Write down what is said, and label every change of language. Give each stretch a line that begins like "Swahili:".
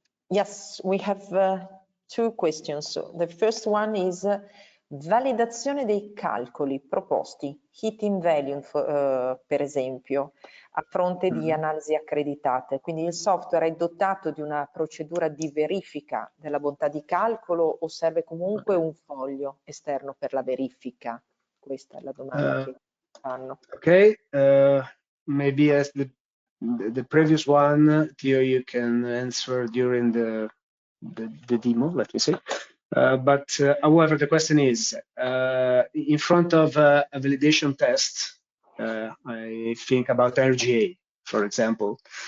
English: Yes, we have 2 questions. So the first one is,
Italian: Validazione dei calcoli proposti, hit in value per esempio, a fronte di analisi accreditate. Quindi il software è dotato di una procedura di verifica della bontà di calcolo o serve comunque un foglio esterno per la verifica? Questa è la domanda che fanno.
English: Okay, maybe as the previous one, Theo, you can answer during the demo, let me say. But however, the question is, in front of a validation test, I think about RGA, for example.